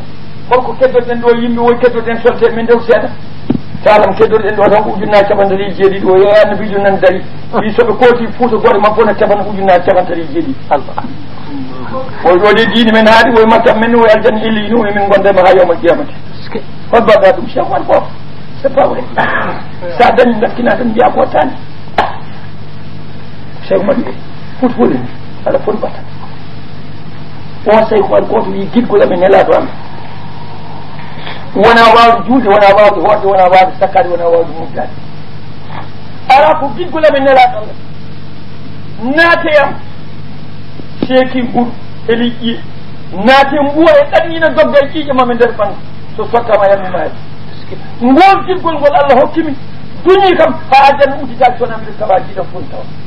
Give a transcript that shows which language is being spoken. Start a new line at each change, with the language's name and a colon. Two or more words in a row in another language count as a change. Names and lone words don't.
Fula: holko keddoɗen ɗo yimɓe woyi keddoɗen solte min ndew seeɗa talam keddoɗen ɗo tan ko ujunnaje 50 o yeeyi annabijo nan dari wi soɓe kooti Fouta goɗe makko ne capan ujunnaje 50 o ɗo de diine men haaɗi woye maktam men woye aljanna illino min gondema ha
Arabic: يوم القيامة
Fula: hol mbaɗɗa ɗum Cheikh wan fof
French: c'est pas vrai
Fula: sa dañi gaskina tan mbiya ko tani Cheikh Oumar wi Fouta folini ala foti ɓata on say ko goto wi guidgol amen nelaɗo amen wona wawde juulde wona wawde hoorde wona wawde sakkade wona wawde mumtade ala ko guidgol amen nelaɗo Allah naateyam seeki ɓuur e liƴƴi naate mbuwa e ɗanñina dogga e ƴiiƴe mame nder ɓandu so sottama yalmimaade ngol guidgol ngol Allah hokkimi duñi kam ha aljanna udditaki sona mbiɗa tawa jiiɗam fof tawa